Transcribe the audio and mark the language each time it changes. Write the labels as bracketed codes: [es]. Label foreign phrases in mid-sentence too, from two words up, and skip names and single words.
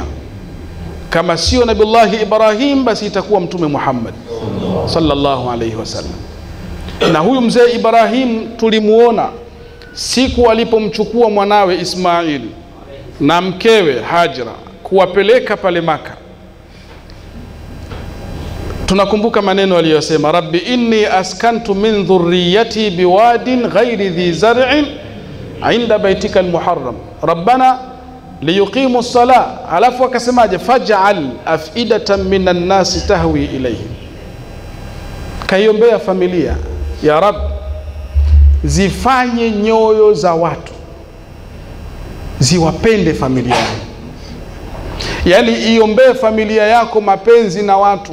[sw] Kama sio Nabiullahi Ibrahim, basi itakuwa Mtume Muhammad [ar] صلى الله عليه وسلم. [sw] Na huyu mzee Ibrahim tulimuona siku alipomchukua mwanawe Ismail na mkewe Hajra kuwapeleka pale Maka. Tunakumbuka maneno aliyosema, [ar] رب إني أسكنت من ذريتي بواد غير ذي زرع عند بيتك المحرم ربنا ليقيموا الصلاة, [sw] alafu akasemaje [ar] فاجعل أفئدة من الناس تهوي إليه. [sw] Kaiombea familia, ya Rab, zifanye nyoyo za watu ziwapende familia yako. Yani iombee familia yako mapenzi na watu.